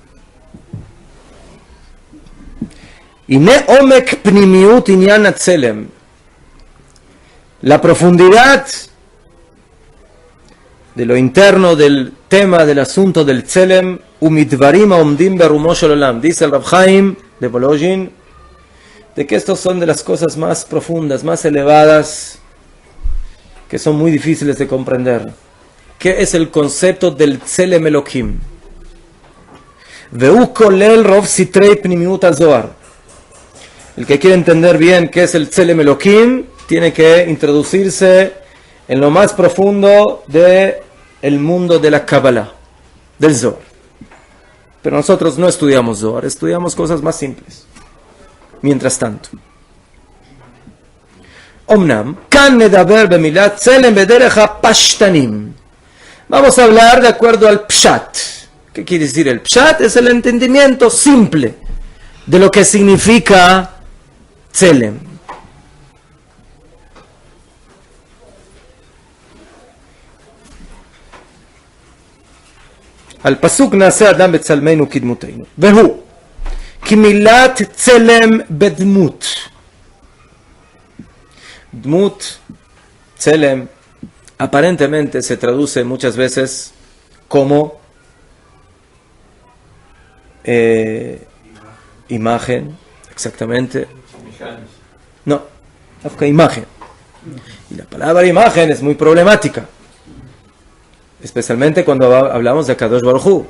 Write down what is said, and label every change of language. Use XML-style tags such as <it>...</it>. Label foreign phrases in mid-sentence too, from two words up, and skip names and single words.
<es>La profundidad de lo interno del tema del asunto del Tselem, dice el Rab Chaim de Volozhin, de que estos son de las cosas más profundas, más elevadas, que son muy difíciles de comprender. ¿Qué es el concepto del</es> <he>צלם אלוהים? והוא כולל רוב סתרי פנימיות הזוהר.</he> <es>El que quiere entender bien qué es el</es> <he>צלם אלוהים,</he> <es>tiene que introducirse en lo más profundo del mundo de la Kabbalah, del Zohar. Pero nosotros no estudiamos Zohar, estudiamos cosas más simples. Mientras tanto,</es> <he>אמנם, כאן נדבר במילת צלם בדרך הפשטנים.</he> <es>Vamos a hablar de acuerdo al Pshat. ¿Qué quiere decir el Pshat? Es el entendimiento simple de lo que significa Tselem.</es> <he>על פסוק נעשה אדם בצלמנו כדמותנו. והוא כמילת צלם בדמות. דמות, צלם,</he> <es>aparentemente se traduce muchas veces como imagen, exactamente. No, imagen. Y la palabra imagen es muy problemática, especialmente cuando hablamos de</es> <he>הקדוש ברוך הוא.</he>